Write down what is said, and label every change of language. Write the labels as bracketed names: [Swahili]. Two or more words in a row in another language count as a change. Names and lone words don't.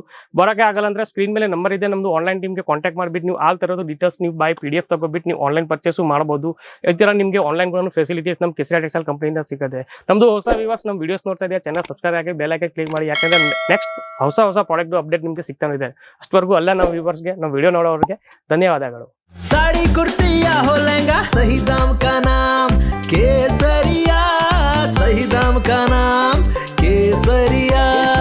[Kannada] ಬರಕ್ಕೆ ಆಗಲ್ಲ ಅಂದ್ರೆ ಸ್ಕ್ರೀನ್ ಮೇಲೆ ನಂಬರ್ ಇದೆ ನಮ್ದು, [English] online team [Kannada] ಕಾಂಟ್ಯಾಕ್ಟ್ ಮಾಡಿಬಿಟ್ಟು ನೀವು ಆಲ್ ತರೋದು ಡೀಟೇಲ್ಸ್ ನೀವು [English] by PDF [Kannada] ತಗೋಬಿಟ್ಟು ನೀವು [English] online purchase [Kannada] ಮಾಡಬಹುದು. ಈ ತರ ನಿಮಗೆ ಆನ್ಲೈನ್ ಕೂಡ ಫೆಸಿಲಿಟೀಸ್ ನಮ್ಮ ಕೇಸರಿ ಟೆಕ್ಸ್ಟೈಲ್ ಕಂಪನಿಯಿಂದ ಸಿಗುತ್ತೆ. ನಮ್ದು ಹೊಸ ವ್ಯೂವರ್ಸ್ ನಮ್ಮ ವಿಡಿಯೋಸ್ ನೋಡ್ತಾ ಇದೆಯಾ, [English] channel subscribe [Kannada] ಆಗಿ [English] bell icon click [Kannada] ಮಾಡಿ, ಯಾಕಂದ್ರೆ ನೆಕ್ಸ್ಟ್ ಹೊಸ [English] product update [Kannada] ನಿಮಗೆ ಸಿಗ್ತಾನೆ ಇದೆ. ಅಷ್ಟವರೆಗೂ ಅಲ್ಲ ನಮ್ಮ ವ್ಯೂವರ್ಸ್ಗೆ, ನಮ್ಮ ವಿಡಿಯೋ ನೋಡೋರಿಗೆ ಧನ್ಯವಾದಗಳು. [Hindi] साड़ी कुर्ती या हो लहंगा, सही दाम का नाम केसरिया, सही दाम का नाम केसरिया.